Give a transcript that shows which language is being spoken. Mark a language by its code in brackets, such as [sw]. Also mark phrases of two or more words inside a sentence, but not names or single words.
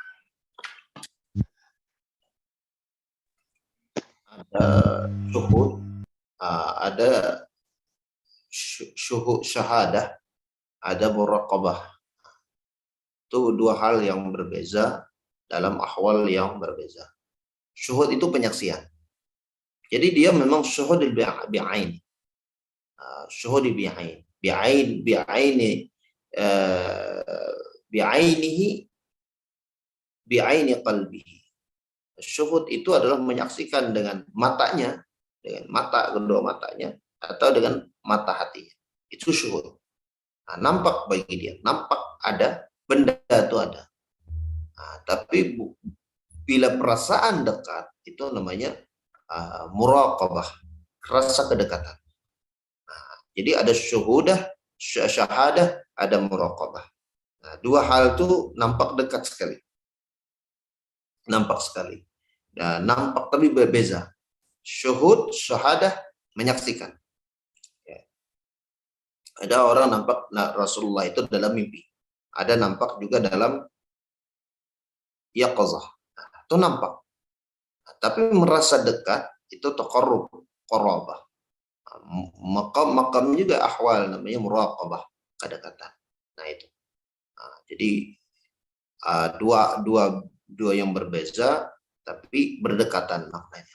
[ms] Ada syuhud, ada [ar] شهود شهادة, [ms] ada muraqabah. Itu dua hal yang berbeza dalam ahwal yang berbeza. Syuhud itu penyaksian. Jadi dia memang [ar] شهود بعين. شهود بعين. بعيني قلبه. [ms] Syuhud itu adalah menyaksikan dengan matanya, dengan mata kedua matanya, atau dengan mata hatinya. Itu syuhud. Nah, nampak bagi dia, nampak ada, benda itu ada. Nah, tapi bila perasaan dekat, itu namanya muraqabah, rasa kedekatan. Nah, jadi ada syuhudah, syahadah, ada muraqabah. Nah, dua hal itu nampak dekat sekali. Nampak sekali. Dan nampak tapi berbeza. [ar] شهود، شهادة, [ms] menyaksikan. Ya. Ada orang nampak Rasulullah itu dalam mimpi. Ada nampak juga dalam yaqazah. Nah, itu nampak. Nah, tapi merasa dekat itu [ar] تقرب، قرابة. [ms] Makam juga ahwal namanya muraqabah, kedekatan. Nah itu. Nah, jadi dua yang berbeza tapi berdekatan maknanya.